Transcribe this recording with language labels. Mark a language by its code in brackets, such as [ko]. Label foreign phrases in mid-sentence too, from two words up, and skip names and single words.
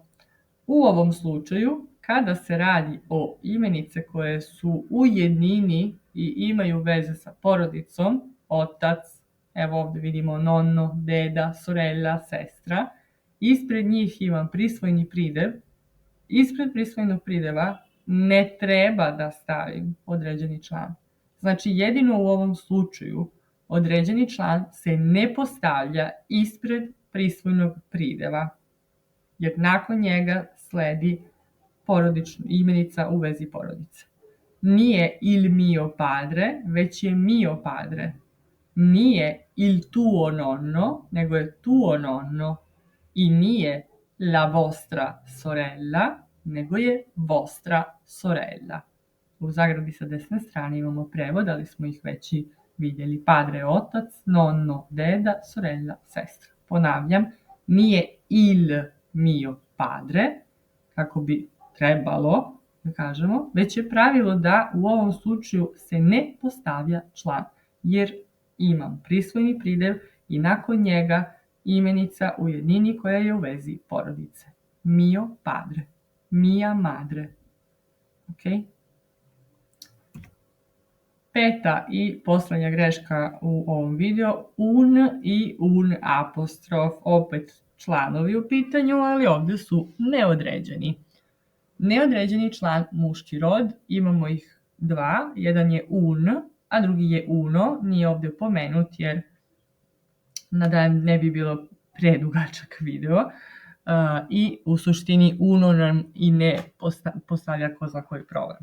[sr] U ovom slučaju, kada se radi o imenice koje su u jednini i imaju veze sa porodicom, otac, evo ovde vidimo nonno, deda, sorella, sestra, ispred njih imam prisvojni pridev, ispred prisvojnog prideva ne treba da stavim određeni član. Znači, jedino u ovom slučaju određeni član se ne postavlja ispred prisvojnog prideva, jer nakon njega sledi imenica u vezi porodice. [it] Nije il mio padre, [sr] već je [it] mio padre. Nije il tuo nonno, [sr] nego je [it] tuo nonno. [sr] I nije [it] la vostra sorella, [sr] nego je [it] vostra sorella. [sr] U zagradi sa desne strane imamo prevod, ali smo ih već i vidjeli. Padre, otac, nonno, deda, sorella, sestra. Ponavljam, nije [it] il mio padre, [sr] kako bi trebalo da kažemo, već je pravilo da u ovom slučaju se ne postavlja član, jer imam prisvojni pridev i nakon njega imenica u jednini koja je u vezi porodice. [it] Mio padre, mia madre. [sr] Ok? 5. i poslednja greška u ovom videu, un i un apostrof, opet članovi u pitanju, ali ovde su neodređeni. Neodređeni član muški rod, imamo ih 2, jedan je un, a drugi je uno, nije ovde pomenut jer nadajem ne bi bilo predugačak video, i u suštini uno nam i ne postavlja ko zna koji problem.